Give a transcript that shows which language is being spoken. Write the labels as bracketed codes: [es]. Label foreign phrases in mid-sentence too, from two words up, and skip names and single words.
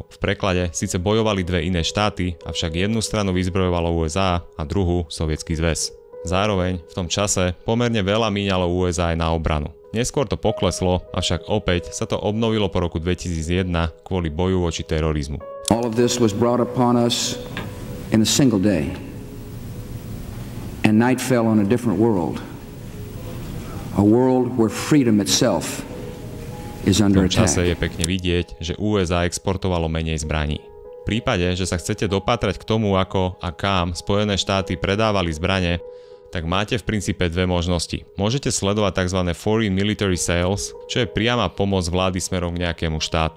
[sk] V preklade síce bojovali dve iné štáty, avšak jednu stranu vyzbrojovalo USA a druhú Sovietsky zväz. Zároveň v tom čase pomerne veľa míňalo USA aj na obranu. Neskôr to pokleslo, avšak opäť sa to obnovilo po roku 2001 kvôli boju voči terorizmu. [en] All of this was brought upon us in a single day, and night fell on a different world, a world where freedom itself is under attack. [sk] V tom čase [en] attack. [sk] je pekne vidieť, že USA exportovalo menej zbraní. V prípade, že sa chcete dopatrať k tomu, ako a kam Spojené štáty predávali zbrane, tak máte v princípe dve možnosti. Môžete sledovať tzv. Foreign Military Sales, čo je priama pomoc vlády smerom k nejakému štátu.